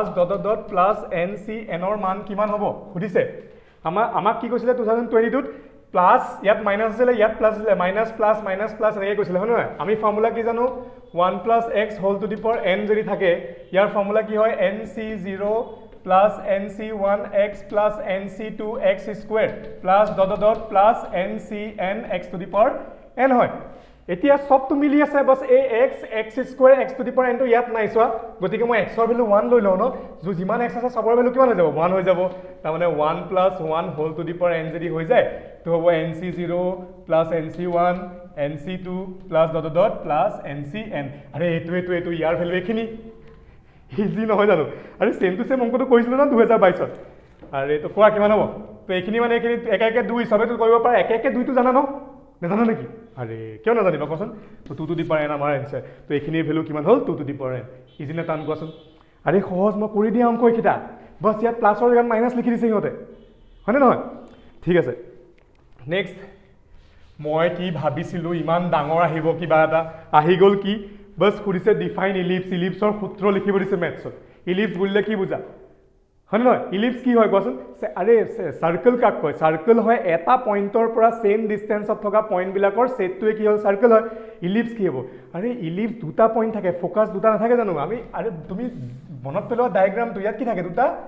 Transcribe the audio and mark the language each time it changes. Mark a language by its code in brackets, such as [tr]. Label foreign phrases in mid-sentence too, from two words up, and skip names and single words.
[en] plus ncn [as] ৰ মান কিমান হ'ব সুধিছে আমাক কি কৈছিলে 2022 ত প্লাস ইয়াত মাইনাস আছে ইয়াত প্লাস আছে মাইনাস প্লাস এনেকৈ কৈছিলে হয় নহয় আমি ফৰ্মুলা কি জানো [en] 1 plus x whole to the power n [as] যদি থাকে ইয়াৰ ফৰ্মুলা কি হয় [en] nc0 plus nc1 x plus nc2 x squared plus ... plus ncn x to the power n [as] হয় এতিয়া সবটো মিলি আছে বস a x square [en] x to the power n [as] তো ইয়াত নাই সোৱা গতিকে মই x ৰ ভ্যালু 1 লৈ লও ন যে যিমান x আছে সবৰ ভ্যালু কিমান হৈ যাব 1 হৈ যাব তাৰ মানে [en] 1 plus 1 whole to the power n [as] যদি হৈ যায় তো হ'ব [en] nc0 plus nc1 nc2 plus ... plus ncn [as] আরে এটো ইয়াৰ ভ্যালু এখিনি ইজি নহয় জানো আরে [en] same to same [as] অংকটো কৈছিল না 2022 ত আরে তো কোৱা কিমান হ'ব তো এখিনি মানে এখিনি এক এক 2 সবে তো কৰিব পাৰা এক এক 2 তো জানা ন নেজানো নেকি আরে কিয় নাজানিবা কোৱাচোন তো [en] 2 to the power n [as] আমাৰ आंसर তো এখিনিৰ ভ্যালু কিমান হ'ল [en] 2 to the power n [as] ইজি না টান কোৱাচোন আরে সহজ মই কৰি দিয়া অংক একিটা বস ইয়াত প্লাসৰ জেগাত মাইনাস লিখি দিছে ইহঁতে হয়নে নহয় ঠিক আছে নেক্সট মই কি ভাবিছিলো ইমান ডাঙৰ আহিব কিবা এটা আহি গল কি বস খুৰিছে [en] define ellipse [as] সূত্ৰ লিখিব দিছে ম্যাথছত ইলিপছ বুলিলে কি বুজা হয় নহয় ইলিপছ কি হয় কোৱাচোন আৰে সাৰ্কেল কাক কয় সাৰ্কেল হয় এটা পইণ্টৰ পৰা [en] same distance [as] থকা পইণ্ট বিলাকৰ সেটটোৱে কি হ'ল সাৰ্কেল হয় ইলিপছ কি হ'ব আৰে ইলিপছ দুটা পইণ্ট থাকে ফোকাস দুটা নাথাকে জানো আমি আৰে তুমি মনত পেলোৱা ডায়াগ্ৰামটো ইয়াত কি থাকে দুটা